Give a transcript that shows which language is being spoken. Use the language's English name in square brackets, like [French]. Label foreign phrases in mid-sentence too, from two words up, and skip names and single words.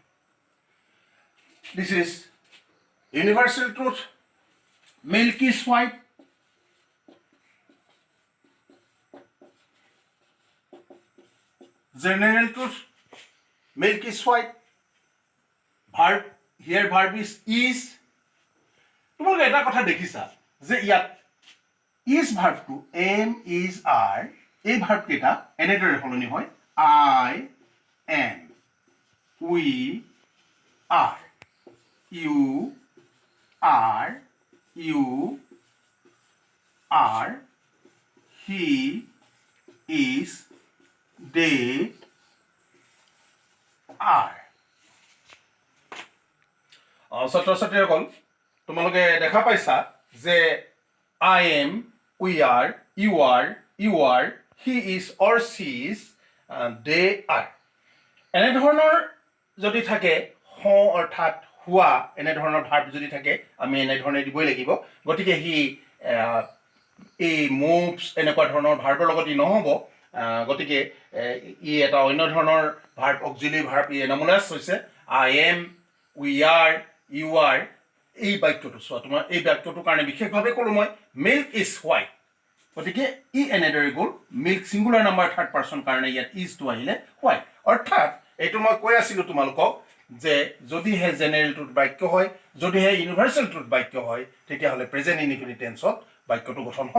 [English] This is universal truth. Milk is white. General truth. Milk is white. Verb, here verb is. [Assamese] তোমালোকে এটা কথা দেখিছা যে ইয়াত [English] is verb to am, is, are, [Assamese] এই verb কেইটা এনেদৰে সলনি হয়. [English] I am, we are, you are, he is, they are. [Assamese] ছাত্ৰ ছাত্ৰীসকল, তোমালোকে দেখা পাইছা যে [English] I am, we are, you are, he is or she is, they are. [Assamese] এনেধৰণৰ যদি থাকে অৰ্থাৎ হোৱা এনেধৰণৰ ভাৰ্ব যদি থাকে আমি এনেধৰণে দিবই লাগিব. গতিকে সি এই মুভছ এনেকুৱা ধৰণৰ ভাৰ্বৰ লগত ই নহ'ব. গতিকে ই এটা অন্য ধৰণৰ ভাৰ্ব, [English] auxiliary verb, [Assamese] ই এনমুলাছ হৈছে. [English] I am, we are, you are. [Assamese] এই বাক্যটো চোৱা, তোমাৰ এই বাক্যটোৰ কাৰণে বিশেষভাৱে ক'লোঁ মই [English] milk is white. [Assamese] গতিকে ই এনেদৰে গ'ল. [English] milk singular number third person [Assamese] কাৰণে ইয়াত ইজটো আহিলে হোৱাইট. অৰ্থাৎ এইটো মই কৈ আছিলোঁ তোমালোকক যে যদিহে [English] general truth [Assamese] বাক্য হয়, যদিহে [English] universal truth [Assamese] বাক্য হয়, তেতিয়াহ'লে [English] present indefinite tense [Assamese] বাক্যটো গঠন হ'ব.